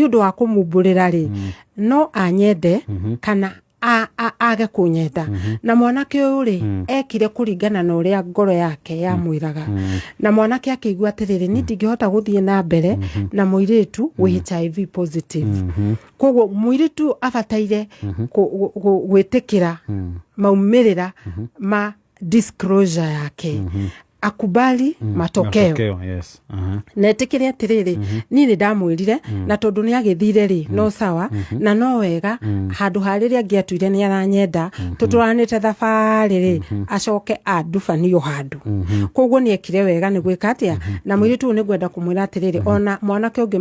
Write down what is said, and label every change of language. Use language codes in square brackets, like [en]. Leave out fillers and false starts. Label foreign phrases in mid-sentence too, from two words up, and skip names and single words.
[ki] undu wa kumumburira ri no anyende kana age kunyenda na mwanake uyu ri ekire kuringana na uria ngoro yake ya mwiraga na mwanake akigua atiriri ni ndingihota guthie na mbere na muiritu wi [en] HIV positive [ki] koguo muiritu abataire gwitikira maumirira ma disclosure yake [sw] akubali matokeo. [ki] Yes. Na etikire atiriri ni ndamwirire na tondu ni agithire ri no sawa na no wega handu hariria ngiatuire ni aranyenda tuturanite thabari ri acoke andubanio handu koguo ni ekire wega ni gwika atia na mwiritu ni gwenda kumwira atiriri ona mwanake ungi